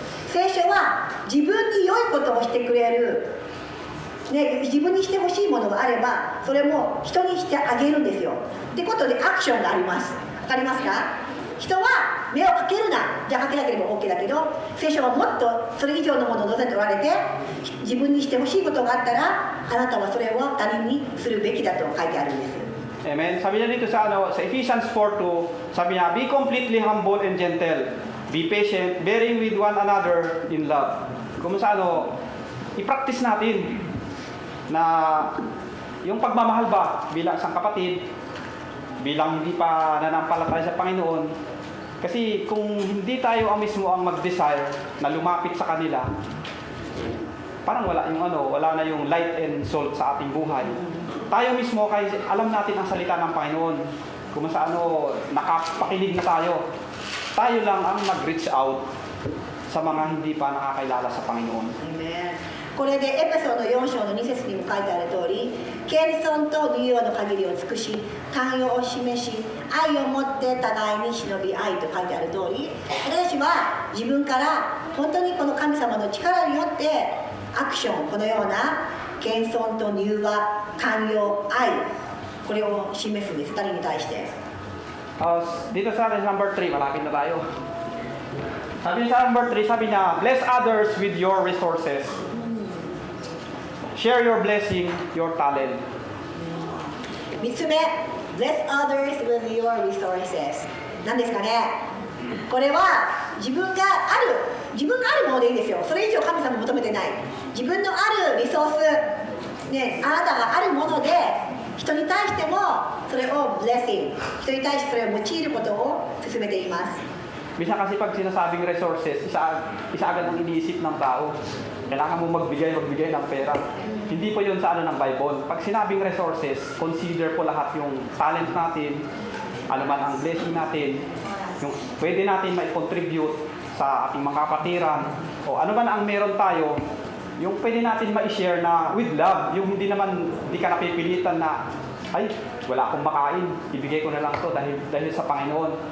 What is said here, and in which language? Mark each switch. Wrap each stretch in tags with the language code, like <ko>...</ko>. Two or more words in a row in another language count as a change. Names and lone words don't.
<ja>聖書は自分に良いことをしてくれる、ね、自分にしてほしいものがあればそれも人にしてあげるんですよ。ってことでアクションがあります。わかりますか？人は目をかけるな、じゃあかけなければ OK だけど、聖書はもっとそれ以上のものを望んでおられて、自分にしてほしいことがあったらあなたはそれを他人にするべきだと書いてあるんです。</ja> <tl>Amen. Sabi niya dito sa Ephesians 4:2, sabi niya,</tl> <en>be completely humble and gentle, be patient, bearing with one another in love.</en> <tl>Kung sa i-practice natin na yung pagmamahal ba bilang isang kapatid, bilang hindi pa nanampalataya sa Panginoon. Kasi kung hindi tayo mismo ang mag-desire na lumapit sa kanila, parang wala na yung</tl> <en>light and salt</en> <tl>sa ating buhay. Tayo mismo, kaya alam natin ang salita ng Panginoon. Kung sa nakapakinig na tayo, tayo lang ang mag-reach out sa mga hindi pa nakakilala sa Panginoon. Amen.</tl> <ja>これでエペソの4章の2節にも書いてある通り、謙遜と柔和の限りを尽くし、寛容を示し、愛を持って互いに忍び合いと書いてある通り、私たちは自分から本当にこの神様の力によってアクション、このような謙遜と柔和、寛容、愛、これを示すんです、2人に対して。</ja> <tl>Dito sa number 3, malapit na tayo. Sabi sa number 3, sabi niya,</tl> <en>bless others with your resources. Share your blessing, your talent. 3 つ目、bless others with your resources。</en> <ja>何ですかね？これは自分があるものでいいんですよ。それ以上神様求めてない。自分のあるリソース、ね、あなたがあるもので人に対してもそれを blessing、人に対してそれを用いることを進めています。</ja> <tl>Bisa kasi pag sinasabing resources, isa agad ang iniisip ng tao. Kailangan mo magbigay ng pera. Hindi po yun sa ng Bible. Pag sinabing resources, consider po lahat yung talent natin, ano man ang blessing natin, yung pwede natin ma-contribute sa ating mga kapatiran, o ano man ang meron tayo, yung pwede natin ma-share na</tl> <en>with love,</en> <tl>yung hindi ka napipilitan na, ay, wala akong makain, ibigay ko na lang to dahil sa Panginoon.</tl>